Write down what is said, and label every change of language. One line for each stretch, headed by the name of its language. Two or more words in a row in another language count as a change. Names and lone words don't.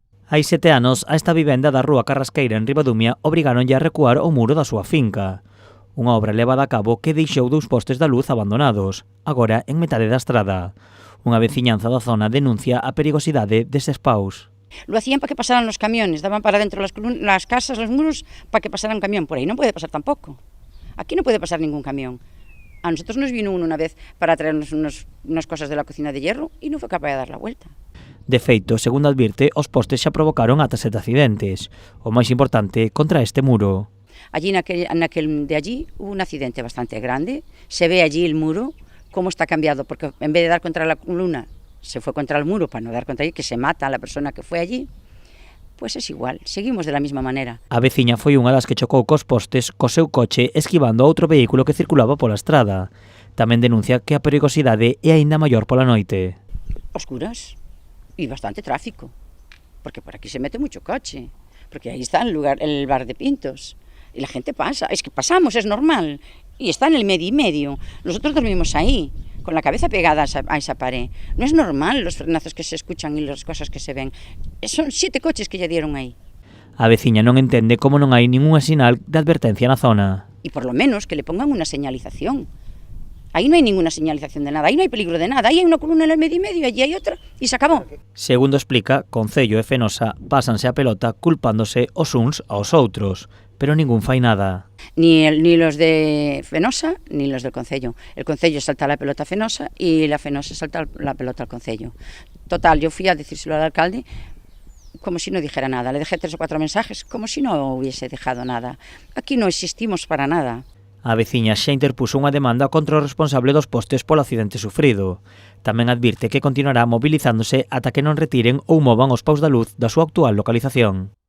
Galician: Hai 7 anos, a esta vivenda da Rúa Carrasqueira en Ribadumia obrigáronlle a recuar o muro da súa finca. Unha obra levada a cabo que deixou 2 postes da luz abandonados, agora en metade da estrada. Unha veciñanza da zona denuncia a perigosidade destes paus.
Spanish: Lo hacían para que pasaran los camiones, daban para dentro las casas, los muros, para que pasara un camión. Por ahí no puede pasar tampoco. Aquí no puede pasar ningún camión. A nosotros nos vino uno una vez para traernos unas cosas de la cocina de hierro y no fue capaz de dar la vuelta.
Galician: De feito, segundo advirte, os postes xa provocaron ata 7 accidentes. O máis importante, contra este muro.
Spanish: Allí naquel de allí hubo un accidente bastante grande. Se ve allí el muro, cómo está cambiado, porque en vez de dar contra la columna, se fue contra el muro para no dar contra allí, que se mata a la persona que fue allí. Pues es igual, seguimos de la misma manera.
Galician: A veciña foi unha das que chocou cos postes co seu coche esquivando outro vehículo que circulaba pola estrada. Tamén denuncia que a perigosidade é aínda maior pola noite.
Spanish: Oscuras y bastante tráfico, porque por aquí se mete mucho coche, porque ahí está el bar de Pintos, y la gente pasa, es que pasamos, es normal, y está en el medio y medio. Nosotros dormimos ahí, con la cabeza pegada a esa pared. No es normal los frenazos que se escuchan y las cosas que se ven. Son 7 coches que ya dieron ahí.
Galician: A veciña non entende como non hai ninguna sinal de advertencia na zona.
Spanish: Y por lo menos que le pongan una señalización. Ahí no hay ninguna señalización de nada, ahí no hay peligro de nada, ahí hay una columna en el medio y medio, allí hay otra, y se acabó.
Galician: Segundo explica, Concello e Fenosa pásanse a pelota culpándose os uns aos outros, pero ningún fai nada.
Spanish: Ni los de Fenosa ni los del Concello. El Concello salta la pelota a Fenosa y la Fenosa salta la pelota al Concello. Total, yo fui a decírselo al alcalde como si no dijera nada. Le dejé 3 o 4 mensajes como si no hubiese dejado nada. Aquí no existimos para nada.
Galician: A veciña xa interpuso unha demanda contra o responsable dos postes polo accidente sufrido. Tamén advirte que continuará movilizándose ata que non retiren ou movan os paus da luz da súa actual localización.